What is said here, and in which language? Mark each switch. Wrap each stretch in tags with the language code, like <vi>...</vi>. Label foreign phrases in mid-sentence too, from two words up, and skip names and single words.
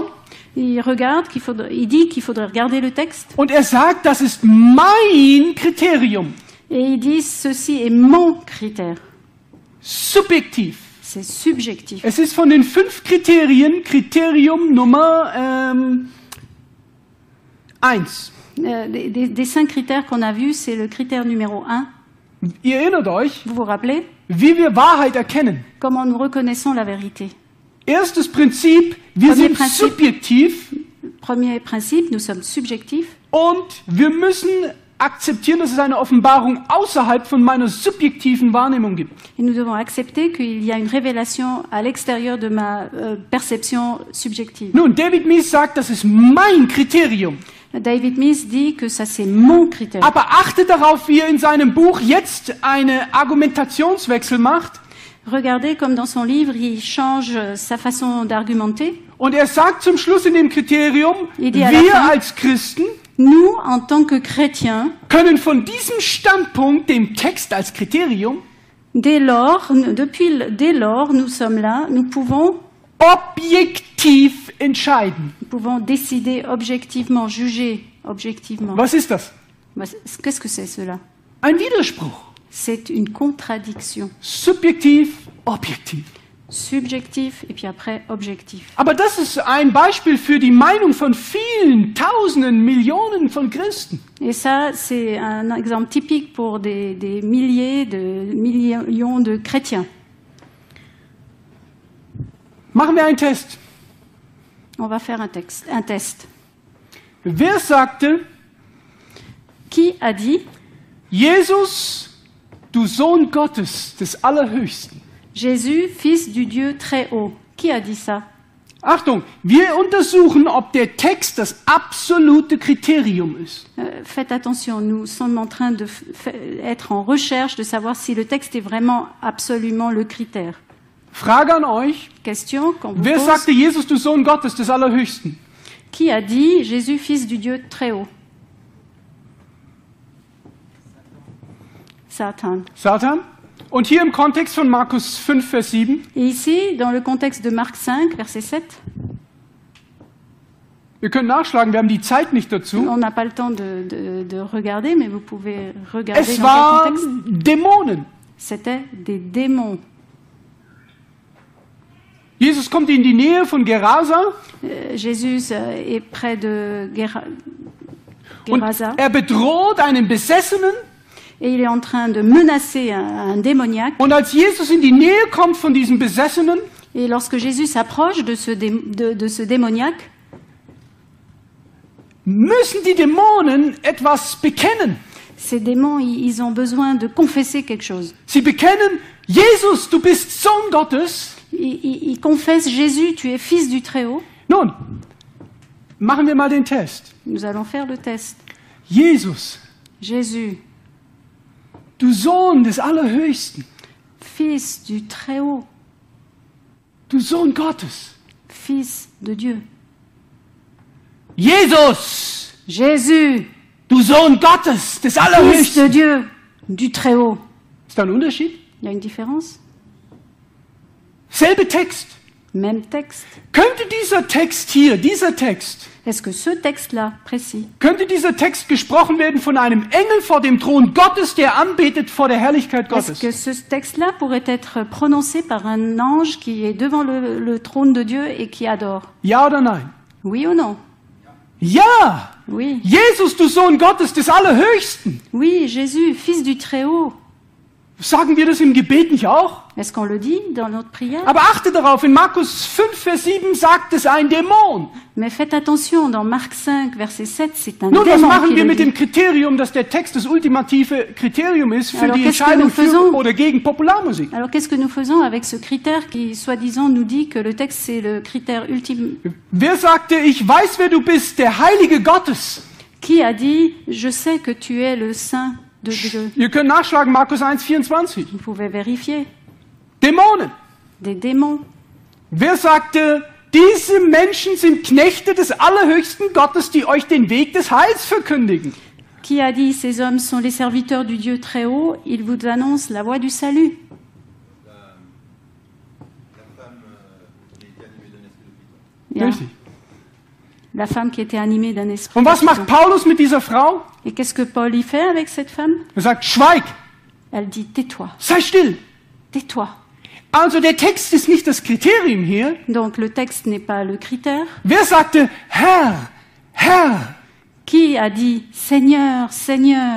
<fr>Il dit qu'il faudrait regarder le texte</fr> <de>und er sagt, das ist mein Kriterium.</de> <fr>et il dit ceci est mon critère.</fr> <de>Subjektiv.</de> <fr>C'est subjectif.</fr> <de>Es ist von den 5 Kriterien Kriterium Nummer 1.</de> <fr>Des 5 critères qu'on a vus, c'est le critère numéro 1.</fr> <de>Ihr erinnert euch,</de> <fr>Vous vous rappelez</fr> <de>wie wir Wahrheit erkennen.</de> <fr>comment nous reconnaissons la vérité?</fr> <de>Erstes Prinzip, wir</de> <fr>Premier</fr> <de>sind Prinzip. subjektiv</de> <fr>Premier principe, nous sommes subjectifs</fr> <de>und wir müssen akzeptieren, dass es eine Offenbarung außerhalb von meiner subjektiven Wahrnehmung gibt.</de> <fr>et nous devons accepter qu'il y a une révélation à l'extérieur de ma perception subjective.</fr> <de>Nun, David Mies sagt, das ist mein Kriterium.</de> <fr>David Mies dit que ça c'est mon critère.</fr> <de>Aber achte darauf, wie er in seinem Buch jetzt einen Argumentationswechsel macht.</de> <fr>Regardez comme dans son livre, il change sa façon d'argumenter.</fr> <de>Und er sagt zum Schluss in dem Kriterium, Idealerweise. wir als Christen</de> <fr>Nous, en tant que chrétiens,</fr> <de>können von diesem Standpunkt, dem Text als Kriterium,</de> <fr>dès lors, nous sommes là, nous pouvons</fr> <de>objektiv entscheiden.</de> <fr>décider objectivement, juger objectivement.</fr> <de>Was ist das?</de> <fr>Qu'est-ce que c'est cela?</fr> <de>Ein Widerspruch.</de> <fr>C'est une contradiction.</fr> <de>Subjektiv, objektiv.</de> <fr>Subjectif et puis après objectif.</fr> <de>Aber das ist ein Beispiel für die Meinung von vielen, Tausenden, Millionen von Christen.</de> <fr>Et ça, c'est un exemple typique pour des milliers de millions de chrétiens.</fr> <de>Machen wir einen Test.</de> <fr>On va faire un test.</fr> <de>Wer sagte,</de> <fr>Qui a dit</fr> <de>Jesus, du Sohn Gottes, des Allerhöchsten?</de> <fr>Jésus, fils du Dieu très haut? Qui a dit ça?</fr> <de>Achtung, wir untersuchen, ob der Text das absolute Kriterium ist.</de> <fr>Faites attention, nous sommes en train d'être en recherche de savoir si le texte est vraiment absolument le critère.</fr> <de>Frage an euch,</de> <fr>Question qu'on vous</fr> <de>wer</de> <fr>pose.</fr> <de>sagte Jesus, du Sohn Gottes, des Allerhöchsten?</de> <fr>Qui a dit Jésus, fils du Dieu très haut? Satan. Satan?</fr> <de>Und hier im Kontext von Markus 5, Vers 7,</de> <fr>Et ici, dans le contexte de Marc 5, verset 7,</fr> <de>wir können nachschlagen, wir haben die Zeit nicht dazu.</de> <fr>on n'a pas le temps de regarder, mais vous pouvez regarder</fr> <de>Es</de> <fr>dans quel contexte.</fr> <de>waren Dämonen.</de> <fr>C'était des démons.</fr> <de>Jesus kommt in die Nähe von Gerasa</de> <fr>Jésus est près de</fr> <de>und</de> <fr>Gerasa</fr> <de>er bedroht einen Besessenen.</de> <fr>et il est en train de menacer un démoniaque.</fr> <de>Und als Jesus in die Nähe kommt von diesem Besessenen,</de> <fr>Et lorsque Jésus s'approche de ce démoniaque,</fr> <de>müssen die Dämonen etwas bekennen.</de> <fr>ces démons, ils ont besoin de confesser quelque chose.</fr> <de>Sie bekennen, Jesus, du bist Sohn Gottes.</de> <fr>Ils confessent Jésus, tu es fils du Très-Haut.</fr> <de>Nun, machen wir mal den Test.</de> <fr>Nous allons faire le test.</fr> <de>Jesus,</de> <fr>Jésus,</fr> <de>du Sohn des Allerhöchsten,</de> <fr>fils du Très-Haut,</fr> <de>du Sohn Gottes.</de> <fr>fils de Dieu.</fr> <de>Jesus,</de> <fr>Jésus,</fr> <de>du Sohn Gottes, des</de> <fr>fils</fr> <de>Allerhöchsten.</de> <fr>de Dieu, du Très-Haut.</fr> <de>Ist da ein Unterschied?</de> <fr>Il y a une différence?</fr> <de>Selbe Text.</de> <fr>Même texte.</fr> <de>Könnte dieser Text hier, dieser Text,</de> <fr>Est-ce que ce texte-là, précis,</fr> <de>könnte dieser Text gesprochen werden von einem Engel vor dem Thron Gottes, der anbetet vor der Herrlichkeit</de> <fr>est-ce</fr> <de>Gottes?</de> <fr>que ce texte-là pourrait être prononcé par un ange qui est devant le trône de Dieu et qui adore?</fr> <de>Ja oder nein?</de> <fr>Oui ou non?</fr> <de>Ja!</de> <fr>Oui.</fr> <de>Jesus, du Sohn Gottes, des Allerhöchsten.</de> <fr>Oui, Jésus, fils du Très-Haut.</fr> <de>Sagen wir das im Gebet nicht auch?</de> <fr>Est-ce qu'on le dit dans notre prière?</fr> <de>Aber achte darauf, in Markus 5, Vers 7 sagt es ein Dämon.</de> <fr>Mais faites attention, dans Marc 5, verset 7, c'est un</fr> <de>Nun, was</de> <fr>démon</fr> <de>machen</de> <fr>qui</fr> <de>wir</de> <fr>le</fr> <de>mit dem</de> <fr>dit.</fr> <de>Kriterium, dass der Text das ultimative Kriterium ist für</de> <fr>Alors,</fr> <de>die</de> <fr>qu'est-ce que</fr> <de>Entscheidung</de> <fr>nous faisons?</fr> <de>für oder gegen Popularmusik?</de> <fr>Alors qu'est-ce que nous faisons avec ce critère qui, soi-disant, nous dit que le texte, c'est le critère ultime?</fr> <de>Wer sagte, ich weiß, wer du bist, der Heilige Gottes?</de> <fr>Qui a dit « Je sais que tu es le Saint de Dieu</fr> <de>Ihr könnt nachschlagen, Markus 1, 24. »</de> <fr>Vous pouvez vérifier.</fr> <de>Dämonen.</de> <fr>Des démons.</fr> <de>Wer sagte, diese Menschen sind Knechte des allerhöchsten Gottes, die euch den Weg des Heils verkündigen?</de> <fr>Qui a dit « Ces hommes sont les serviteurs du Dieu très haut, ils vous annoncent la voie du salut ».</fr> <de>Ja. Richtig.</de> <fr>La femme qui était animée d'un esprit.</fr> <de>Und was</de> <fr>d'action.</fr> <de>macht Paulus mit dieser Frau?</de> <fr>Et qu'est-ce que Paul y fait avec cette femme?</fr> <de>Er sagt, schweig,</de> <fr>Elle dit tais-toi,</fr> <de>sei still.</de> <fr>tais-toi.</fr> <de>Also der Text ist nicht das Kriterium hier.</de> <fr>Donc le texte n'est pas le critère.</fr> <de>Wer sagte, Herr, Herr?</de> <fr>Qui a dit Seigneur, Seigneur?</fr>